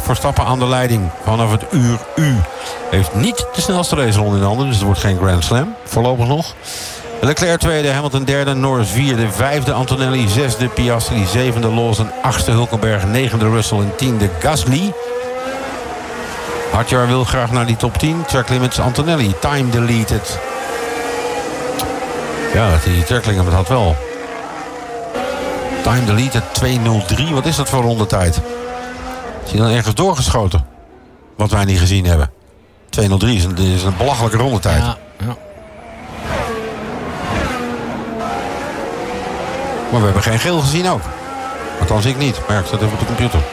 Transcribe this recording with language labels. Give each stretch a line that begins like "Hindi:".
Dutch: Verstappen aan de leiding vanaf het uur U. Heeft niet de snelste race ronde in handen. Dus het wordt geen Grand Slam. Voorlopig nog. Leclerc 2e, Hamilton 3e, Norris 4e, 5e Antonelli, 6e Piastri, 7e Lawson, 8e Hulkenberg, 9e Russell en 10e Gasly. Hadjar wil graag naar die top 10.
English: Track limits Antonelli, time deleted.
Dutch: Ja, die track limit had wel.
English: Time deleted
Dutch: 2:03, wat is dat voor rondetijd? Is hij dan ergens doorgeschoten? Wat wij niet gezien hebben. 2:03 is een belachelijke rondetijd. Ja. Maar we hebben geen geel gezien ook. Althans, ik niet. Maar ik zat even op de computer.